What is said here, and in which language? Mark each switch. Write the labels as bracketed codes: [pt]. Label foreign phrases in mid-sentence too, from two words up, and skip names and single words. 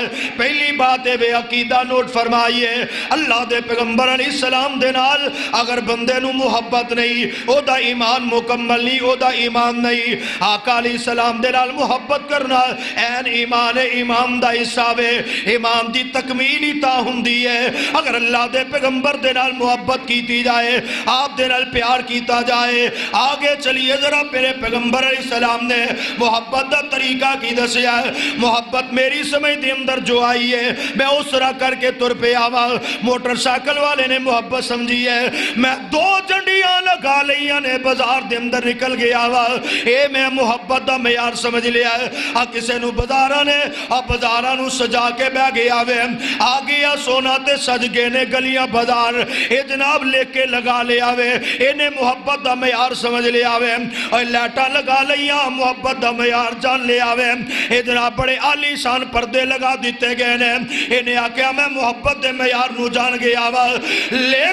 [pa] پہلی بات ہے بے عقیدہ نوٹ فرمائیے، اللہ دے پیغمبر علیہ السلام دے نال اگر بندے نو محبت نہیں، او دا ایمان مکمل نہیں، او دا ایمان نہیں۔ آقا علیہ السلام دے نال محبت کرنا این ایمان ہے، ایمان دا حصہ ہے، ایمان دی تکمیل ہی تا ہوندی ہے۔ اگر اللہ دے پیغمبر دے نال محبت کیتی جائے، آپ دے نال پیار کیتا جائے، آگے چلیے ذرا میرے پیغمبر علیہ السلام نے محبت دا طریقہ کی دسیا ہے۔ محبت میری سمجھ دے اندر جو آئی ہے میں اس طرح کر کے تر پہ آوا۔ موٹر سائیکل والے نے محبت سمجھی ہے، میں دو جنڈیاں لگا لیاں نے بازار دے اندر نکل گیا وا، اے میں محبت دا معیار سمجھ لیا ہے۔ کسے نو بازاراں نے بازاراں نو سجا کے بہ گیا وے، آ گیا سونا تے سج گئے نے گلیاں بازار، اے جناب لے کے لگا لیا وے، اے نے محبت دا معیار سمجھ لیا وے، اور لائٹاں لگا لیاں محبت دا معیار جان لیا وے، اے جناب بڑے عالی شان پردے لگا دیتے گئے نے، اے نے آکیا میں محبت دے معیار نو جان گیا وا۔